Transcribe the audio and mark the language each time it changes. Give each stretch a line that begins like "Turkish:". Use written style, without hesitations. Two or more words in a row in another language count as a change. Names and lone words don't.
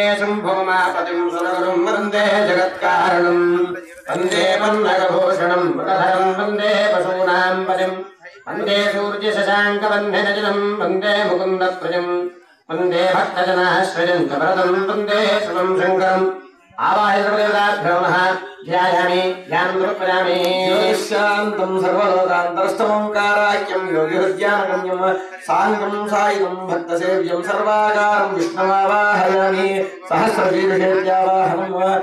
Sanskrit: శంభోమాపతిం సురగురుం వందే జగత్కారణం వందే పన్నగభూషణం మృగధరం వందే పశూనాం పదిం వందే సూర్యశశాంకవన్యనజనం వందే ముకుందప్రజం వందే భక్తజనాశ్రయం వరదం వందే శివం శంకరం आवाहितदेवताभ्यो नमः ध्यायामि ध्यानं समर्पयामि शान्तं सर्वलोकान्तरस्थमोङ्काराख्यं योगिहृद्यानगम्यं साङ्गं सायुधं भक्तसेव्यं सर्वाकारं विष्णुमावाहयामि सहस्रशीर्षेत्यावाहनं